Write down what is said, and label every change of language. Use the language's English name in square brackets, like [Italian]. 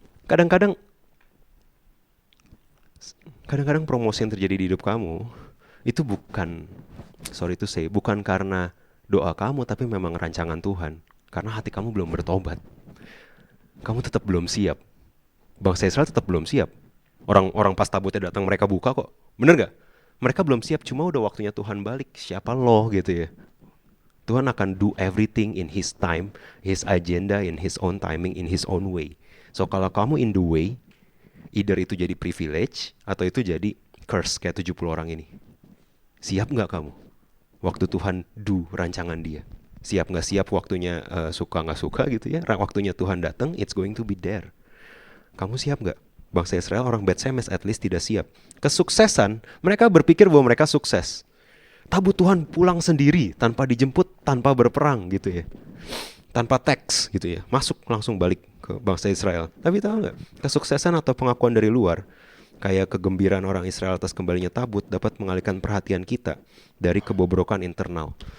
[Indonesian] Kadang-kadang promosi yang terjadi di hidup kamu itu bukan, [English] sorry to say, [Indonesian] bukan karena doa kamu, tapi memang rancangan Tuhan. Karena hati kamu belum bertobat. Kamu tetap belum siap. Bangsa Israel tetap belum siap. Orang pas tabutnya datang mereka buka kok. Bener gak? Mereka belum siap, cuma udah waktunya Tuhan balik. Siapa lo gitu ya. Tuhan akan [English] do everything in His time, His agenda, in His own timing, in His own way. [Indonesian] So kalau kamu [English] in the way, either [Indonesian] itu jadi privilege atau itu jadi curse kayak 70 orang ini. Siap gak kamu? Waktu Tuhan do rancangan Dia. Siap gak siap waktunya suka gak suka gitu ya. Waktunya Tuhan datang, [English] it's going to be there. [Indonesian] Kamu siap gak? Bangsa Israel, orang Beth Shemesh [English] at least [Indonesian] tidak siap. Kesuksesan, mereka berpikir bahwa mereka sukses. Tabut Tuhan pulang sendiri, tanpa dijemput, tanpa berperang gitu ya. Tanpa teks gitu ya. Masuk langsung balik ke bangsa Israel. Tapi tahu nggak, kesuksesan atau pengakuan dari luar, kayak kegembiraan orang Israel atas kembalinya tabut, dapat mengalihkan perhatian kita dari kebobrokan internal.